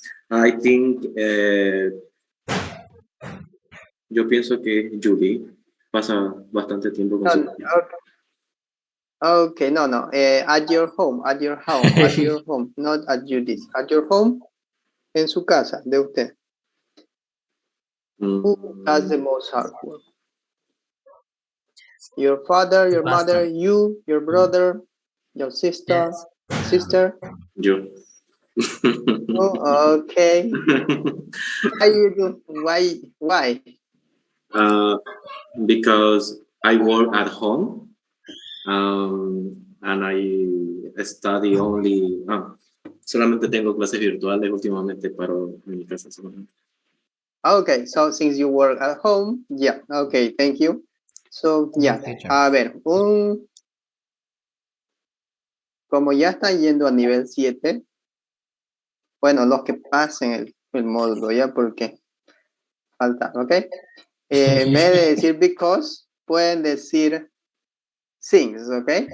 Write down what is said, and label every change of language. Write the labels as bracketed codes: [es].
[en] I think, [es] yo pienso que Julie pasa bastante tiempo con su [en] Okay, no. At your home, at your home, not at Judy's. At your home, [es] en su casa, de usted. [en] Who does the most hard work? Your father, your mother, you, your brother, your sister, [es] Yo. [en] Oh, okay. Why you do? Why? Because I work at home, and I study only. [es] Solamente tengo clases virtuales últimamente para mi casa solamente. [en] Okay, so since you work at home, yeah. Okay, thank you. So, yeah. [es] A ver, como ya están yendo a nivel 7, bueno, los que pasen el módulo, ya, porque falta, ¿ok? En vez de decir because, pueden decir since, ¿ok?